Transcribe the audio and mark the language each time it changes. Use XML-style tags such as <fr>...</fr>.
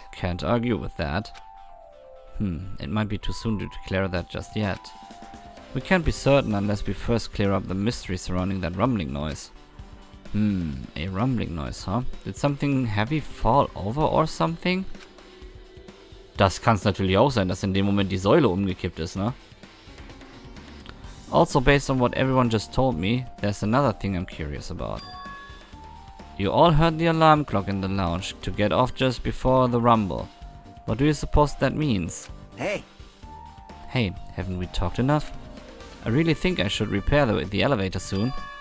<en>Can't argue with that. It might be too soon to declare that just yet. We can't be certain unless we first clear up the mystery surrounding that rumbling noise. A rumbling noise, huh? Did something heavy fall over or something?</en> <de>Das kann's natürlich auch sein, dass in dem Moment die Säule umgekippt ist, ne?</de> <en>Also, based on what everyone just told me, there's another thing I'm curious about. You all heard the alarm clock in the lounge to get off just before the rumble. What do you suppose that means? Hey! Hey, haven't we talked enough? I really think I should repair the elevator soon.</en>